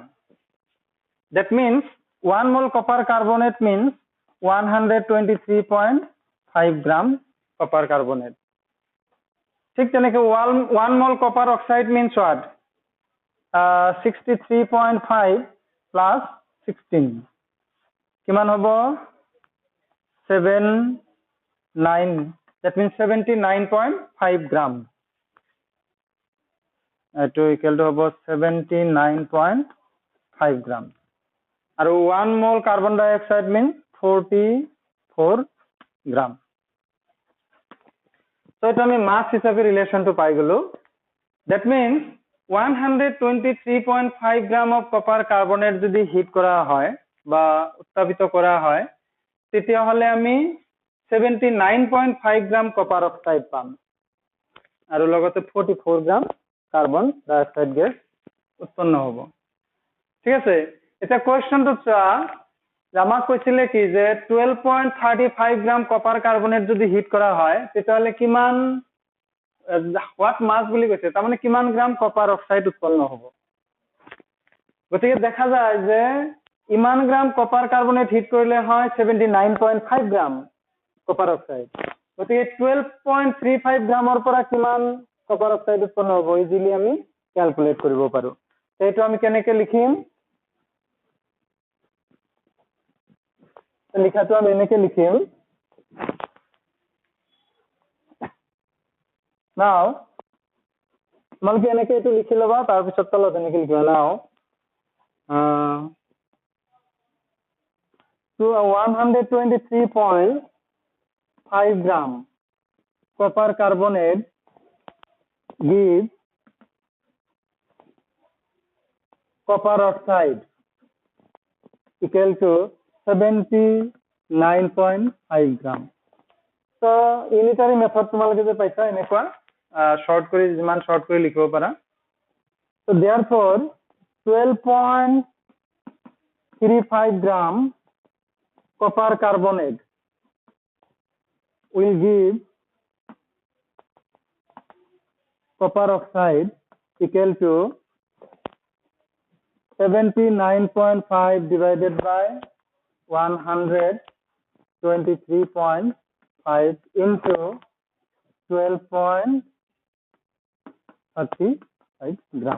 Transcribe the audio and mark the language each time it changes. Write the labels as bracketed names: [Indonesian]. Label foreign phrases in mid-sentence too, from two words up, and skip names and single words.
[English] That means 1 mole copper carbonate means 123.5 gram copper carbonate. [Hindi] ठीक है, [English] 1 mole copper oxide means what? [Assamese] 63.5 plus 16 কিমান হ'ব 79, [English] that means 79.5 gram. Eto equal to হ'ব 79.5 gram. আৰু 1 mole carbon dioxide means 44 gram. [Assamese] So eto আমি mass হিচাপে [English] relation to [Assamese] পাই গলো. [English] That means 123.5 gram of copper carbonate [Assamese] যদি হিট করা হয় বা উত্তাপিত করা হয় তেতিয়া হলে আমি 79.5 [English] gram copper oxide [Assamese] পাম আৰু লগতে 44 [English] gram carbon dioxide gas [Assamese] উৎপন্ন হ'ব ঠিক আছে এটা কোৱেশ্চনটো চোৱা আমাক কৈছিলে কি যে 12.35 [English] gram copper carbonate [Assamese] যদি হিট করা হয় তেতিয়া হলে কিমান [English] what mass [Assamese] বুলি কৈছে তাৰ মানে কিমান [English] gram copper oxide [Assamese] উৎপন্ন হ'ব গতিকে দেখা যায় যে ইমান [English] gram copper carbonate [Assamese] হিট কৰিলে হয় 79.5 [English] gram copper oxide [Assamese] গতিকে 12.35 গ্রামৰ পৰা কিমান [English] copper oxide [Assamese] উৎপন্ন হ'ব ইজিলি আমি ক্যালকুলেট কৰিব পাৰো এইটো আমি কেনেকৈ লিখিম লিখাটো আমি এনেকৈ লিখিম নাও তোমালোকে এনেকৈ এইটো লিখি ল'বা তাৰ পিছত তলত এনেকৈ লিখিবা নাও [English] to 123.5 gram copper carbonate gives copper oxide equal to 79.5 gram. So unitary method [Assamese] তোমালোকে যে পাইছা এনেকুৱা শর্ট কৰি যিমান শর্ট কৰি লিখিব পাৰা [English] so therefore 12.35 gram copper carbonate will give copper oxide equal to 79.5 divided by 123.5 into 12.35 gram.